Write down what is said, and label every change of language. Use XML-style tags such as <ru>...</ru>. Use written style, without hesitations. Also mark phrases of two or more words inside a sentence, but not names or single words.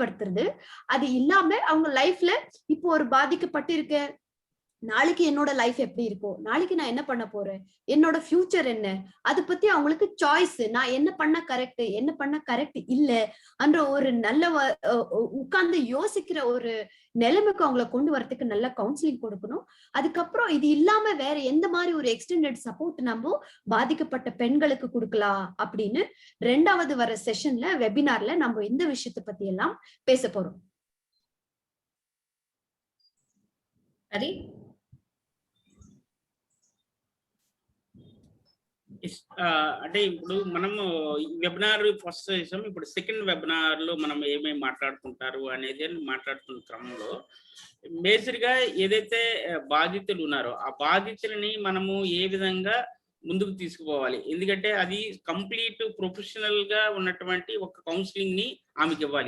<ta>அது இல்லாம அவங்க லைஃப்ல இப்போ ஒரு பாதிக்கப்பட்டிருக்க நாளைக்கு என்னோட லைஃப் எப்படி இருக்கும், நாளைக்கு நான் என்ன பண்ண போறேன், என்னோட ஃபியூச்சர் என்ன, அதை பத்தி அவங்களுக்கு சாய்ஸ், நான் என்ன பண்ண கரெக்ட் என்ன பண்ண கரெக்ட் இல்ல என்ற ஒரு நல்ல உட்கார்ந்து யோசிக்கிற ஒரு நிலைமைக்கு அவங்கள கொண்டு வரதுக்கு நல்ல கவுன்சிலிங் கொடுக்கணும். அதுக்கப்புறம் இது இல்லாம வேற எந்த மாதிரி ஒரு</ta> <en>extended support</en> <ta>நம்ம பாதிக்கப்பட்ட பெண்களுக்கு கொடுக்கலாம் அப்படின்னு 2வது வர செஷன்ல வெபினார்ல நம்ம இந்த விஷயத்தை பத்தி எல்லாம் பேச போறோம். Pari?</ta> <te>అంటే ఇప్పుడు మనము</te> <en>webinar first</en> <te>చేసాం, ఇప్పుడు</te> <en>second webinar</en> <te>లో మనం ఏమేమి మాట్లాడుకుంటారు అనేది మాట్లాడుతున్న క్రమంలో మేజర్గా ఏదైతే బాధితులు ఉన్నారో ఆ బాధితులని మనము ఏ విధంగా ముందుకు తీసుకుపోవాలి, ఎందుకంటే అది</te> <en>complete professional</en> <te>గా ఉన్నటువంటి ఒక కౌన్సిలింగ్ ని ఆమెకి ఇవ్వాలి.</te>